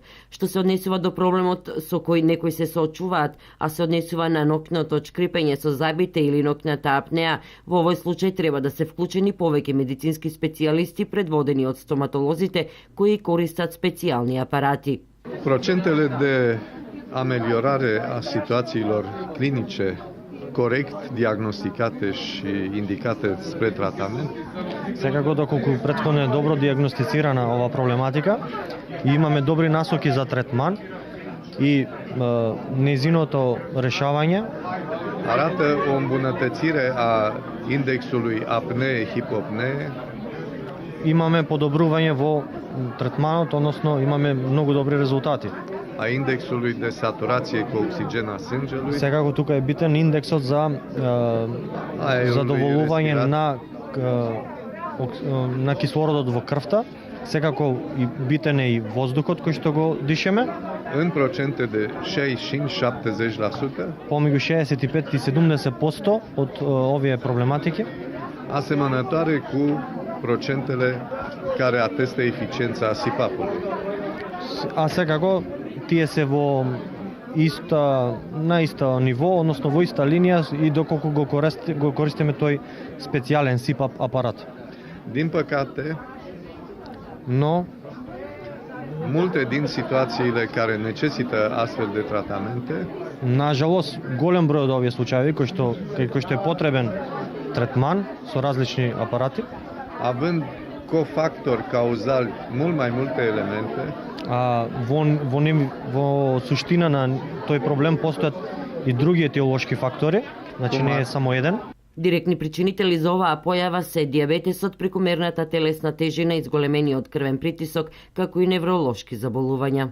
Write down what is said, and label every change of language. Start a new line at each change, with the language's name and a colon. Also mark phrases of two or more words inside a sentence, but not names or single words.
Macedonian: Што се однесува до проблемот со кој некои се соочуваат, а се однесува на ноќното шкрипење со забите или ноќната апнеа, во овој случај треба да се вклучени повеќе медицински специјалисти предводени од стоматолозите кои користат специјални апарати.
Romanian: Procentele de a melhorare a situațiilor clinice corect diagnosticate și indicate spre tratament.
Macedonian: Секако доколку претходно е добро диагностицирана ова проблематика и имаме добри насоки за третман и незиното решавање,
Romanian: Arată o îmbunătățire a indexului apnee-hipopnee.
Macedonian: Имаме подобрување во третманот, односно имаме многу добри резултати.
Romanian: A indexului de saturație cu oxigen a sângelui.
Macedonian: Секако тука е битен индексот за задоволување на кислородот во крвта. Секако и битен е и воздухот кој што го дишеме.
Romanian: În procente de 65-70%.
Macedonian: Помеѓу 65 и 70% од овие проблематики.
Romanian: Asemănătoare cu procentele care atestă eficiența SIPAP-ului.
Macedonian: А секако тие се во на исто ниво, односно во иста линија и доколку го користиме тој специјален SIPAP апарат.
Romanian: Din păcate,
Macedonian: но
Romanian: multe din situațiile care necesită astfel de tratamente,
Macedonian: на жалост, голем број од овие случаи кои што е потребен третман со различни апарати,
Romanian: având cofactori cauzali mult mai multe elemente,
Macedonian: во суштина на тој проблем постојат и други етиолошки фактори, значи не е само еден. Директни причинители за оваа појава се дијабетесот, прекумерната телесна тежина, изголемениот крвен притисок, како и невролошки заболувања.